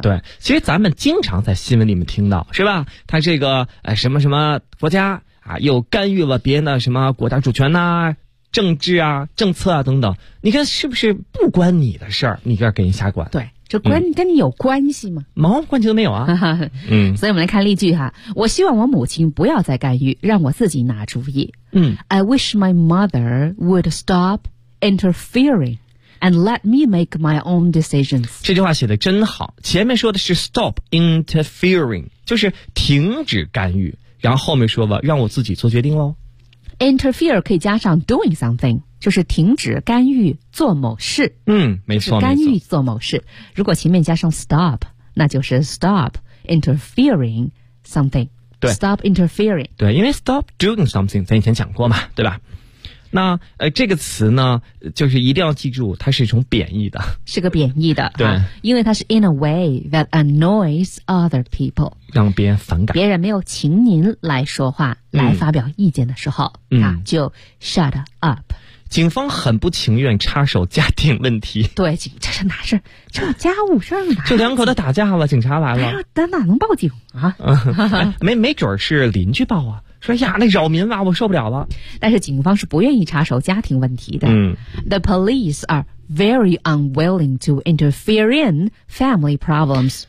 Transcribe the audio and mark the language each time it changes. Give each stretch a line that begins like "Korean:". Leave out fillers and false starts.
Chinese: 对，其实咱们经常在新闻里面听到，是吧？他这个什么什么国家啊，又干预了别人的什么国家主权呐、啊、政治啊、政策啊等等。你看是不是不关你的事儿，你这给人瞎管？对，这关、嗯、跟你有关系吗？毛关系都没有啊。嗯，所以我们来看例句哈。我希望我母亲不要再干预，让我自己拿主意。嗯
English: ，I wish my mother would stop interfering and let me make my own decisions。
Chinese: 这句话写的真好，前面说的是 stop interfering，就是停止干预，然后后面说了让我自己做决定喽。 interfere 可以加上 doing something，就是停止干预做某事。嗯，没错，干预做某事。如果前面加上 stop， 那就是 stop interfering something。对
English: ，stop interfering。
Chinese: 对，因为 stop doing something，咱以前讲过嘛，对吧？那这个词呢，就是一定要记住，它是一种贬义的，是个贬义的。对，
English: 因为它是 in a way that annoys other people，
Chinese: 让别人反感。别人没有请您来说话，来发表意见的时候，就 shut up。警方很不情愿插手家庭问题。对，这是哪事？这家务事儿就两口子打架了，警察来了，那哪能报警啊？没准是邻居报啊。说呀，那扰民吧，我受不了了。但是警方是不愿意插手家庭问题的。嗯
English: ，The police are very unwilling to interfere in family problems。